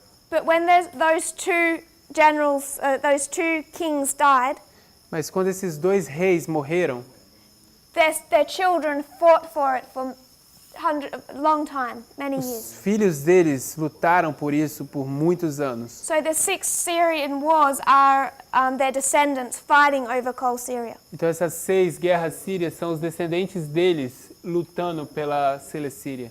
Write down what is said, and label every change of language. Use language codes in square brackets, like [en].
[en] But when those 2 generals, those 2 kings died, [pt] Mas quando esses 2 reis morreram, [en] their children fought for it for long time, many [pt] os [en] years. [pt] filhos deles lutaram por isso por muitos anos. [en] So the 6 Syrian wars are their descendants fighting over Coal Syria. [pt] Então essas 6 guerras sírias são os descendentes deles lutando pela Celecíria.